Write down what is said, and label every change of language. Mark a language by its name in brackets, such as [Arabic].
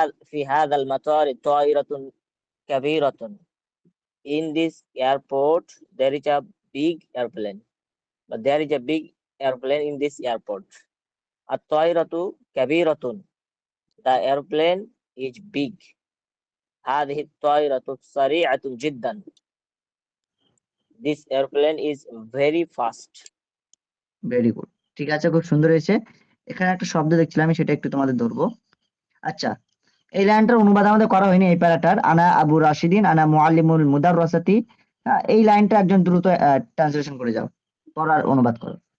[Arabic] في هذا المطار طائرة كبيرة. [English] In this airport there is a big airplane. But there is a big airplane in this airport. [Arabic] الطائرة كبيرة. [English] The airplane is big. [Arabic] هذه الطائرة سريعة جدا. [English] This airplane is very fast. Very good, [Bangla] ঠিক আছে, খুব সুন্দর হয়েছে। এখানে একটা শব্দ দেখছিলাম, আমি সেটা একটু তোমাদের ধরবো। আচ্ছা, এই লাইনটার অনুবাদ আমাদের করা হয়নি, এই প্যারাটার। [Arabic] আনা আবু রাশিদিন আনা মুআল্লিমুল মুদাররাসাতি, [Bangla] এই লাইনটা একজন দ্রুত ট্রান্সলেশন করে যাও, পড়ার অনুবাদ করো।